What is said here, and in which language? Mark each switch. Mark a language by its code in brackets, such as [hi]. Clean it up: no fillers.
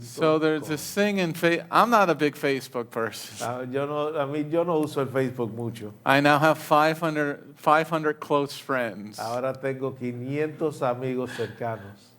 [en] So there's this thing in I'm not a big Facebook person. [es] Yo no uso el Facebook mucho. [en] I now have 500 close friends. [es] Ahora tengo 500 amigos cercanos.